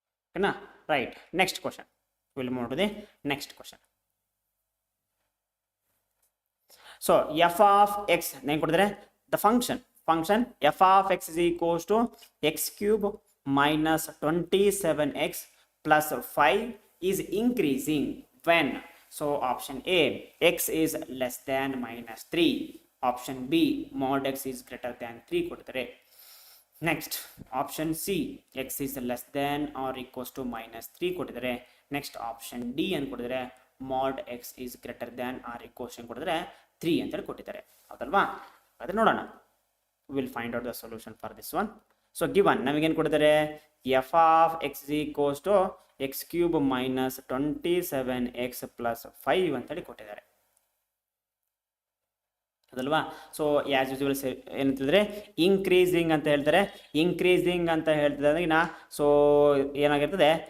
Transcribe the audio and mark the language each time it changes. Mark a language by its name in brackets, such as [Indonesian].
[Kannada] ಓಕೆನಾ? [English] Right. Next question will move to the next question. So F of X [Kannada] ಏನು ಕೊಡಿದ್ರೆ? [English] The function F of X is equals to X cube minus 27x plus 5 is increasing when? So option A, x is less than minus 3. Option B, mod x is greater than 3 [Kannada] ಕೊಡ್ತಾರೆ. [English] Next option C, x is less than or equals to minus 3 ಕೊಟ್ಟಿದ್ದಾರೆ. Next option D [Kannada] ಅಂತ ಕೊಟ್ಟಿದ್ದಾರೆ, [English] mod x is greater than or equals to ಕೊಟ್ಟಿದ್ದಾರೆ 3 ಅಂತ ಕೊಟ್ಟಿದ್ದಾರೆ. [Kannada] ಹೌದಲ್ವಾ? ಅದನ್ನ ನೋಡೋಣ. [English] We will find out the solution for this one. [Kannada] So given ನಮಗೇನು ಕೊಡ್ತಾರೆ? [English] F of X equals to X cube minus 27x plus 5 [Kannada] ಅಂತೇಳಿ ಕೊಟ್ಟಿದ್ದಾರೆ. ಅದಲ್ವಾ? ಸೊ ಆ್ಯಸ್ ಯೂಸ್ವಲ್ ಏನಂತಂದರೆ ಇನ್ಕ್ರೀಸಿಂಗ್ ಅಂತ ಹೇಳ್ತಾರೆ. ಇನ್ಕ್ರೀಸಿಂಗ್ ಅಂತ ಹೇಳ್ತಿದ್ರೆ ಸೊ ಏನಾಗಿರ್ತದೆ?